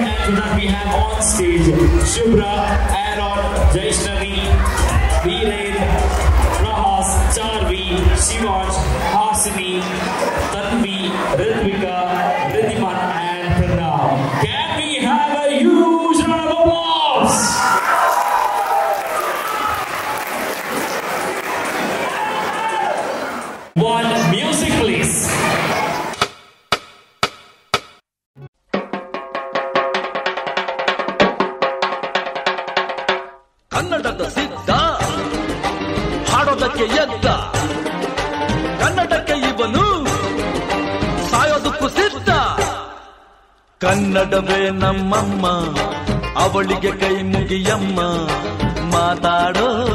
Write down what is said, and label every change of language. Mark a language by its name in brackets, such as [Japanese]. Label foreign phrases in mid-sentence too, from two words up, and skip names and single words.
[English] after that we have on stage Shubhra, Aaron, Jaishnavi, Viren, Rahas, Charvi, Shivansh, Hasini, Tanvi, Ritvika, Ridhiman and Pranam. Can we have a huge round of applause? One music please. [Kannada] ಕನ್ನಡದ ಸಿದ್ಧ ಹಾಡೋದಕ್ಕೆ ಎದ್ದ ಕನ್ನಡಕ್ಕೆ ಇವನು ಸಾಯೋದಕ್ಕೂ ಸಿದ್ಧ ಕನ್ನಡವೇ ನಮ್ಮಮ್ಮ ಅವಳಿಗೆ ಕೈ ಮುಗಿಯಮ್ಮ ಮಾತಾಡೋ